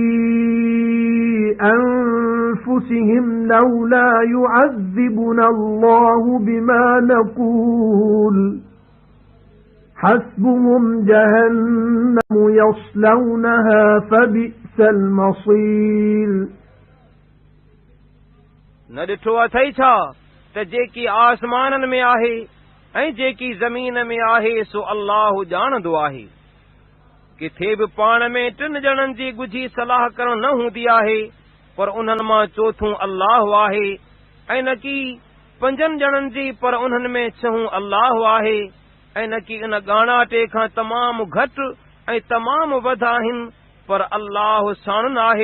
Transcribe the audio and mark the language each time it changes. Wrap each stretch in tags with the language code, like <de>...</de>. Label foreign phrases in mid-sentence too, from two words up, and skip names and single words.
<ar>أَنفُسِهِمْ لَوْلَا يُعَذِّبُنَا اللَّهُ بِمَا نَقُولُ حَسْبُهُمْ جَهَنَّمُ يَصْلَوْنَهَا فَبِئْسَ الْمَصِيرُ</ar> <sd>न ॾिठो अथई छा त जेकी आसमाननि में आहे ऐं जेकी ज़मीन में आहे सो अल्लाह ॼाणंदो आहे। किथे बि पाण में 3 ॼणनि जी ॻुझी सलाह करण न हूंदी आहे पर उन्हनि मां चोथों अल्लाह आहे, ऐं न की 5 ॼणनि जी पर उन्हनि में 6 अल्लाह आहे, ऐं न की इन ॻाणाटे खां तमामु घटि ऐं तमामु वध आहिनि पर अल्लाह साणन आहे।</sd>